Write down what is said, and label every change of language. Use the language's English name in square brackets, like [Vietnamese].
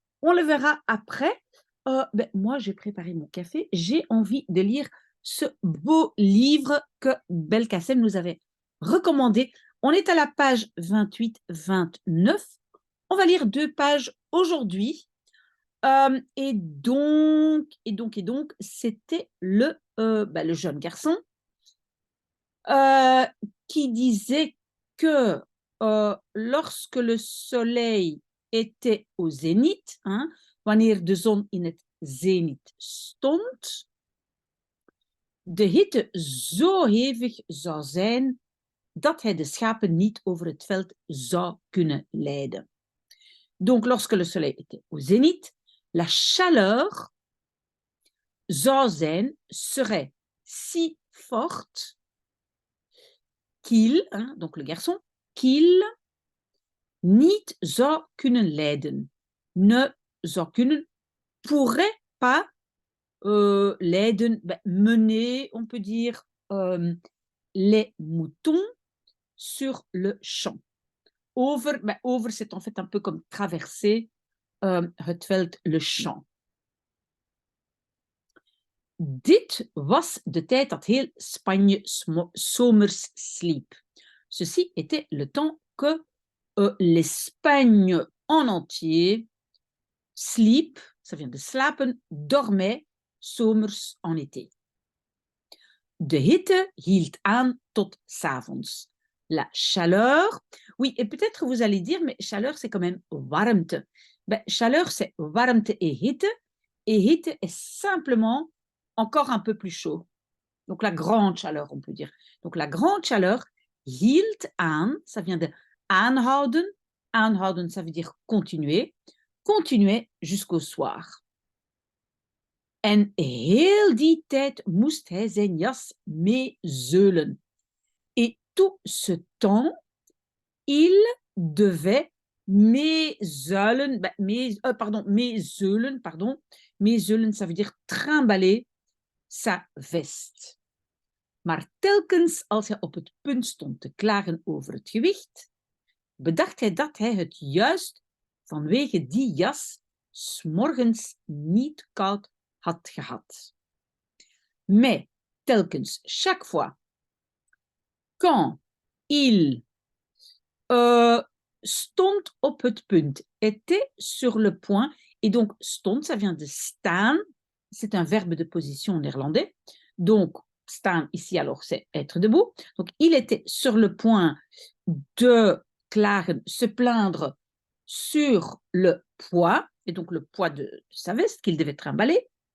[French] On le verra après. Moi, j'ai préparé mon café. J'ai envie de lire ce beau livre que Belkacem nous avait recommandé. On est à la page 28-29. On va lire 2 pages aujourd'hui. Et donc, c'était le jeune garçon euh, qui disait que lorsque le soleil était au zénith, hein, [Dutch] wanneer de zon in het zenith stond, de hitte zo hevig zou zijn dat hij de schapen niet over het veld zou kunnen leiden. [French] Donc, lorsque le soleil était au zénith, la chaleur serait si forte qu'il, hein, donc le garçon, qu'il [Dutch] niet zou kunnen leiden. [French] Ne [Dutch] zou kunnen, [French] pourrait pas leiden, mener, on peut dire, les moutons sur le champ. Over, c'est en fait un peu comme traverser [Dutch] het veld, [French] le champ. [Dutch] Dit was de tijd dat heel Spanje zomers sliep. [French] Ceci était le temps que l'Espagne en entier sleep, ça vient de slapen, dormait, zomers en été. [Dutch] De hitte hield aan tot 's avonds. [French] La chaleur, oui, et peut-être vous allez dire, mais chaleur, c'est quand même warmte. Chaleur, c'est warmte et hitte est simplement encore un peu plus chaud. Donc la grande chaleur, on peut dire. Donc la grande chaleur [Dutch] hield aan, [French] ça vient de aanhouden. Aanhouden, ça veut dire continuer. Continuer jusqu'au soir. [Dutch] En heel die tijd moest hij zijn jas meezeulen. [French] Et tout ce temps, il devait meezeulen, meezeulen, meezeulen, ça veut dire trimballer sa veste. [Dutch] Maar telkens als hij op het punt stond te klagen over het gewicht, bedacht hij dat hij het juist vanwege die jas 's morgens niet koud had gehad. [French] Mais telkens, chaque fois, quand il [Dutch] stond op het punt, [French] était sur le point, et donc stond, ça vient de staan, c'est un verbe de position néerlandais, donc staan ici alors c'est être debout, donc il était sur le point de klagen, se plaindre sur le poids, et donc le poids de sa veste qu'il devait trimballer.